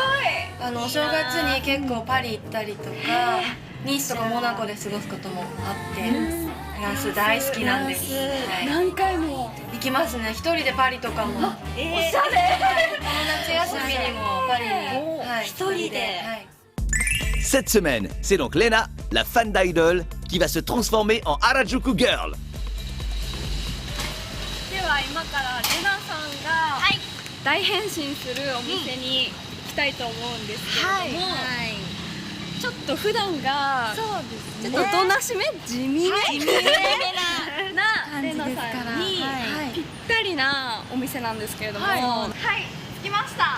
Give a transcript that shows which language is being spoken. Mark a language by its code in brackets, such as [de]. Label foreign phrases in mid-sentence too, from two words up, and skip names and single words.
[ja] お正月に結構パリ行ったりとか、ニースとかモナコで過ごすこともあって、フランス大好きなんです。何回も行きますね。一人でパリとかも。おしゃれ。この夏休みにもパリに一人で。 [fr] Cette semaine, c'est donc Lena, la fan d'idol, qui va se transformer en Harajuku Girl. [ja] では今からレナさんが大変身するお店に行きたいと思うんですけれども、ちょっと普段がちょっとおとなしめ、地味めなレナさんにぴったりなお店なんですけれども、はい、着きました。